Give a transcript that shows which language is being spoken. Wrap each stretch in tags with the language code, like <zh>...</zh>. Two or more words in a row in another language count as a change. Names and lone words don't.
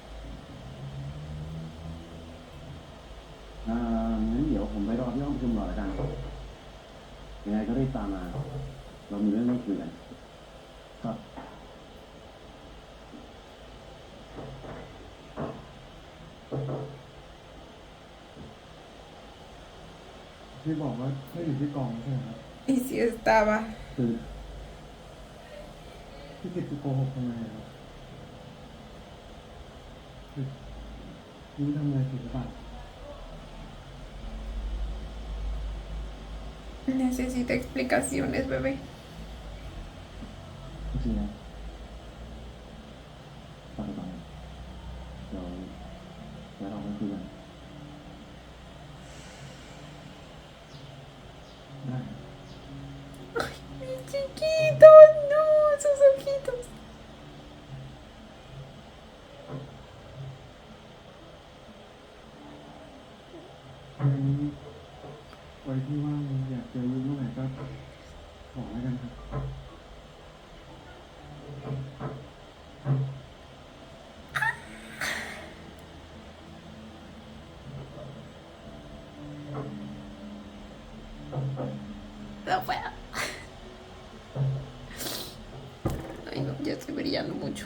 <th>งั้นเดี๋ยวผมไปรอที่ห้องประชุมก่อนละกันยังไงก็รีบตามมา เรามีเรื่องต้องคุยกัน ครับ ที่บอกว่าไม่อยู่ที่กองใช่ไหมครับ</th> <es>Y si estaba.</es> <th>คือ พี่กิตคือโกหกทำไมครับยูทำอะไรผิดหรือเปล่า</th> <es>Necesita explicaciones, bebé.</es> <th>จริงๆนะปัจจุบันเราไม่คุยกันได้</th> <es>Mi chiquito, no, sus ojitos.</es> <th>ไว้ที่ว่างอยากเจอยูเมื่อไหร่ก็ขอแล้วกันครับ</th> <es>No puedo. Ay, no, ya estoy brillando mucho.</es>